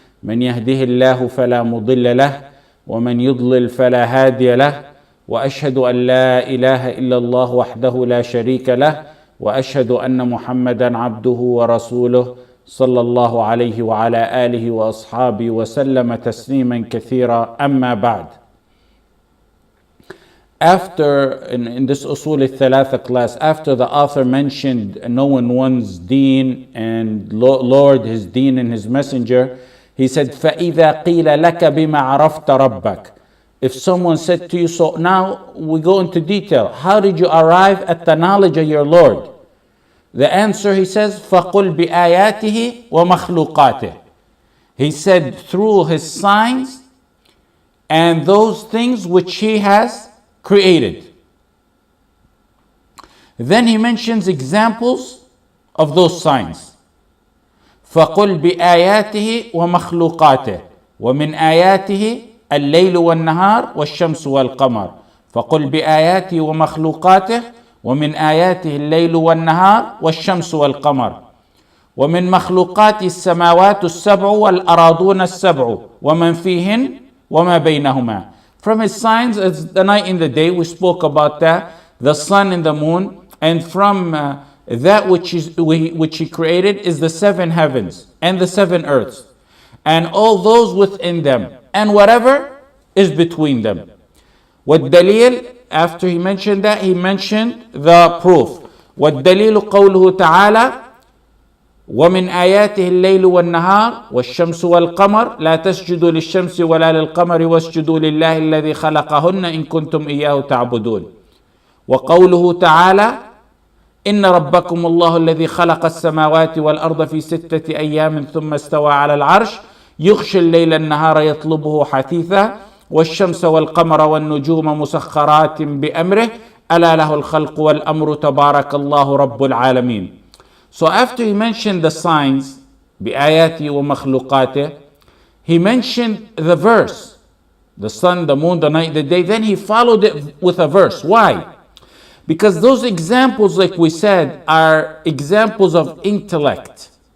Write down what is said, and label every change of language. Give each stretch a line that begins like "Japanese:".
Arabic: من يهده الله فلا مضل له ومن يضلل فلا هادي له، وأشهد أن لا إله إلا الله وحده لا شريك له، وأشهد أن محمدا عبده ورسوله صلى الله عليه وعلى آله وأصحابه وسلم تسليما كثيرا. أما بعد.
English: In this Usul al-Thalatha class, after the author mentioned knowing one's deen and Lord, his deen and his messenger, he said,
Arabic: فَإِذَا قِيلَ لَكَ بِمَا عَرَفْتَ رَبَّكَ.
English: If someone said to you, so now we go into detail, how did you arrive at the knowledge of your Lord? The answer, he says,
Arabic: فَقُلْ بِآيَاتِهِ وَمَخْلُوقَاتِهِ.
English: He said, through his signs and those things which he has created. Then he mentions examples of those signs.
Arabic: فَقُلْ بِآيَاتِهِ وَمَخْلُوقَاتِهِ وَمِنْ آيَاتِهِ الليل والنهار والشمس والقمر. فقل بآياته ومخلوقاته ومن آياته الليل والنهار والشمس والقمر. ومن مخلوقات السماوات السبع والأراضون السبع ومن فيهن وما بينهما.
English: From his signs is the night and the day, we spoke about that, the sun and the moon, and from that which he created is the seven heavens and the seven earths and all those within them and whatever is between them.
Arabic: وَالدَّلِيلُ,
English: after he mentioned that, he mentioned the proof.
Arabic: وَالدَّلِيلُ قَوْلُهُ تَعَالَى وَمِنْ آيَاتِهِ اللَّيْلُ وَالنَّهَارُ وَالشَّمْسُ وَالْقَمَرُ لَا تَسْجُدُوا لِلشَّمْسِ وَلَا لِلْقَمَرِ وَاسْجُدُوا لِلَّهِ الَّذِي خَلَقَهُنَّ إِن كُنتُمْ إِيَّاهُ تَعْبُدُونَ. وقوله تعالى إن ربكم الله الذي خلق السماوات والأرض في 6 أيام ثم استوى على العرش يغشي الليل النهار يطلبه حثيثا والشمس والقمر والنجوم مسخرات بأمره ألا له الخلق والأمر تبارك الله رب العالمين.
English: So after he mentioned the signs
Arabic: بآياته ومخلوقاته,
English: he mentioned the verse, the sun, the moon, the night, the day. Then he followed it with a verse. Why? Because those examples, like we said, are examples of intellect.